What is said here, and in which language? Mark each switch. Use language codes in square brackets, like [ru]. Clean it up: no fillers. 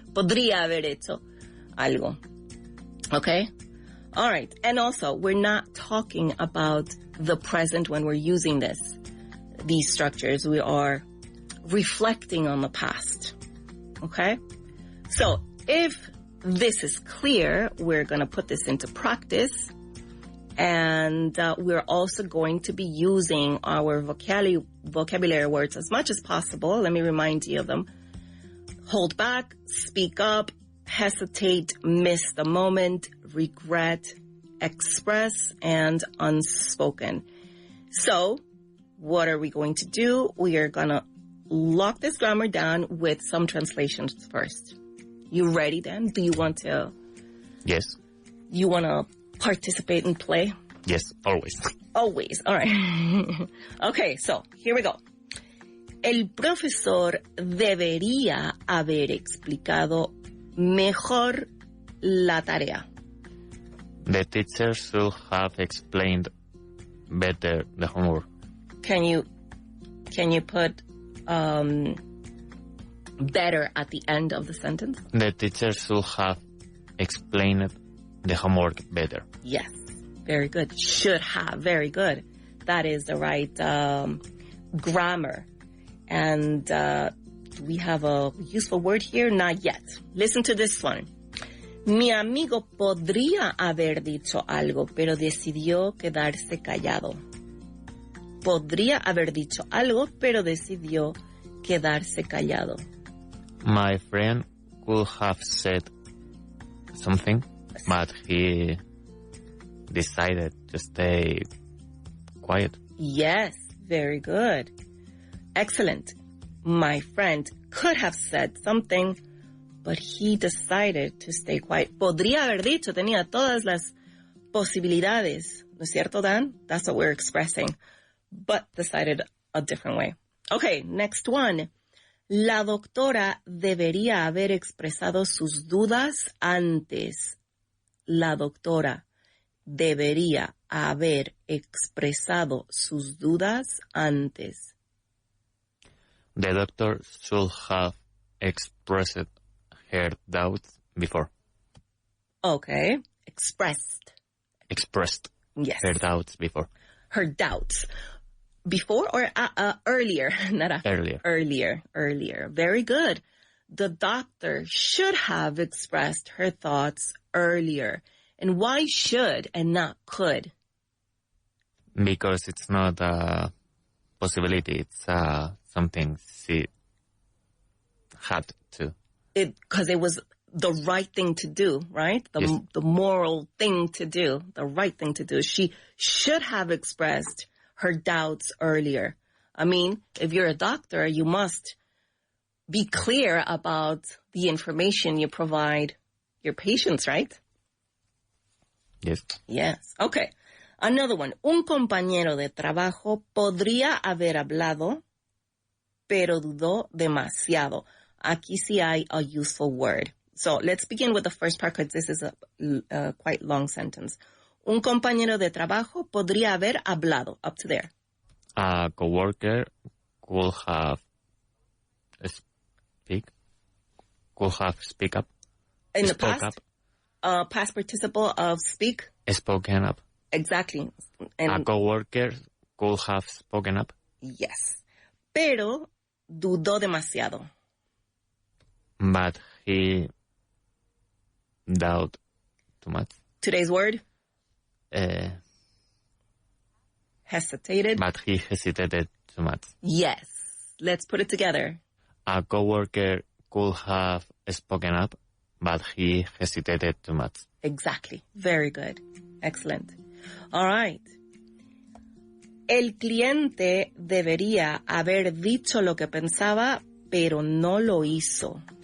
[es] Podría haber hecho algo. [en] Okay? All right. And also, we're not talking about the present when we're using these structures. We are reflecting on the past. Okay? So, if this is clear, we're going to put this into practice. And we're also going to be using our vocabulary words as much as possible. Let me remind you of them. Hold back, speak up, hesitate, miss the moment, regret, express, and unspoken. So, what are we going to do? We are going to lock this grammar down with some translations first. You ready, Dan? Do you want to? Yes. You want to participate and play? Yes, always. Always. All right. Okay, so here we go. [es] El profesor debería haber explicado mejor la tarea. [en] The teacher should have explained better the homework. Can you put better at the end of the sentence? The teacher should have explained the homework better. Yes. Very good. Should have. Very good. That is the right grammar. And do we have a useful word here? Not yet. Listen to this one. [es] Mi amigo podría haber dicho algo, pero decidió quedarse callado. Podría haber dicho algo, pero decidió quedarse callado. [en] My friend could have said something, but he decided to stay quiet. Yes, very good. Excellent. My friend could have said something, but he decided to stay quiet. [es] Podría haber dicho, tenía todas las posibilidades. ¿No es cierto, Dan? [en] That's what we're expressing. But decided a different way. Okay, next one. [es] La doctora debería haber expresado sus dudas antes. La doctora debería haber expresado sus dudas antes. [en] The doctor should have expressed her doubts before. Okay, expressed. Yes. Her doubts before. Her doubts. Before or earlier? Not after. Earlier. Very good. The doctor should have expressed her thoughts earlier. And why should and not could? Because it's not a possibility. It's something she had to. Because it was the right thing to do, right? The moral thing to do, the right thing to do. She should have expressed her doubts earlier. I mean, if you're a doctor, you must be clear about the information you provide your patients, right? Yes. Yes. Okay. Another one. [es] Un compañero de trabajo podría haber hablado, pero dudó demasiado. Aquí sí hay [en] a useful word. So let's begin with the first part because this is a quite long sentence. Un compañero de trabajo podría haber hablado. Up to there. A coworker could have speak up. In the past? Past participle of speak? Spoken up. Exactly. And a coworker could have spoken up. [es] Yes. Pero dudó demasiado. [en] But he doubted too much. Today's word? Hesitated. But he hesitated too much. Yes. Let's put it together. A coworker could have spoken up, but he hesitated too much. Exactly. Very good. Excellent. All right. [es] El cliente debería haber dicho lo que pensaba, pero no lo hizo.